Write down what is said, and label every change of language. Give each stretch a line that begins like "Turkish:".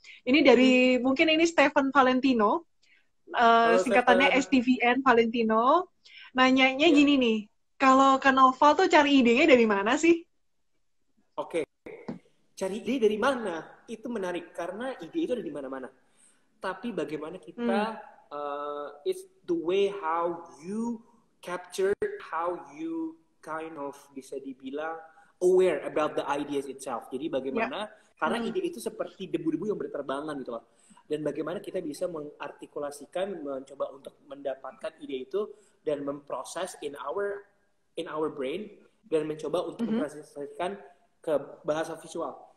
Indonesian: Ini dari, mungkin ini Stephen Valentino. Singkatannya STVN Valentino. nanyanya Ya, gini nih, kalau ke Noval tuh cari idenya dari mana sih? oke. Cari ide dari mana? Itu menarik karena ide itu ada di mana-mana. Tapi bagaimana Hmm. kita
English: it's the way how you capture, how you kind of
Indonesian: bisa dibilang
English: aware about the ideas itself.
Indonesian: Jadi Ya. bagaimana karena Hmm. ide itu seperti debu-debu yang berterbangan gitu loh. Dan bagaimana kita bisa mengartikulasikan, mencoba untuk mendapatkan ide itu dan memproses
English: in our brain
Indonesian: dan mencoba untuk Mhm. mempresentasikan ke bahasa visual.